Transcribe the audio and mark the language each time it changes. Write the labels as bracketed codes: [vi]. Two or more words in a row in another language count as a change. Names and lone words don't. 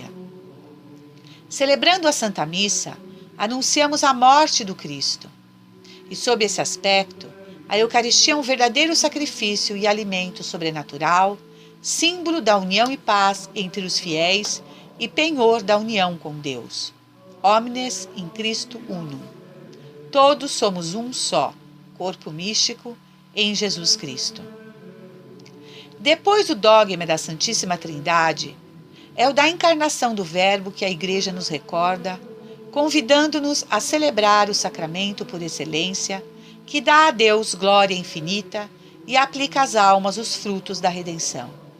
[pt] Celebrando a Santa Missa, anunciamos a morte do Cristo. E sob esse aspecto, a Eucaristia é um verdadeiro sacrifício e alimento sobrenatural, símbolo da união e paz entre os fiéis e penhor da união com Deus. [la] Omnes in Christo unum. [pt] Todos somos um só, corpo místico em Jesus Cristo. Depois do dogma da Santíssima Trindade, é o da encarnação do Verbo que a Igreja nos recorda, convidando-nos a celebrar o sacramento por excelência, que dá a Deus glória infinita e aplica às almas os frutos da redenção.